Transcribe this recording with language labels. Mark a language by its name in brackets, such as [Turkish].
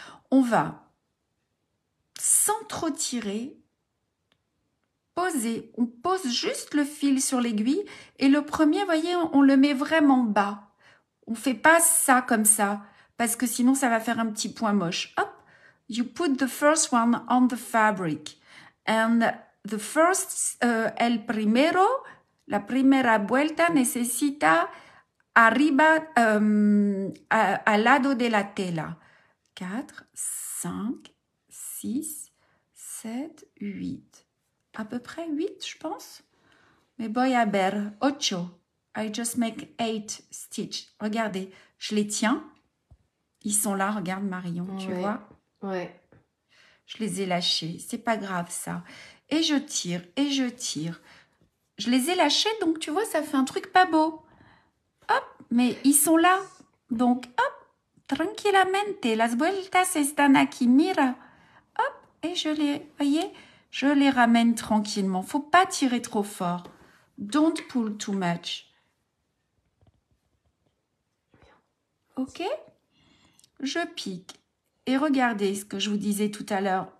[French] On va, sans trop tirer, poser. On pose juste le fil sur l'aiguille et le premier, voyez, on le met vraiment bas. On ne fait pas ça comme ça, parce que sinon ça va faire un petit point moche. Hop! [English] You put the first one on the fabric. And the first, [Spanish] el primero, la primera vuelta necesita arriba, al lado de la tela. [French] 4, 5, 6, 7, 8. À peu près 8, je pense. Mais [Spanish] voy a ver, [French] 8. [English] I just make 8 stitch. [French] Regardez, je les tiens. Ils sont là, regarde Marion, tu vois? Ouais. Je les ai lâchés. C'est pas grave, ça. Et je tire, et je tire. Je les ai lâchés, donc tu vois, ça fait un truc pas beau. Hop, mais ils sont là. Donc, hop, tranquillamente. [Spanish] Las vueltas están aquí, mira. [French] Hop, et je les, voyez, je les ramène tranquillement. Faut pas tirer trop fort. [English] Don't pull too much. [French] Ok? Je pique. Et regardez ce que je vous disais tout à l'heure.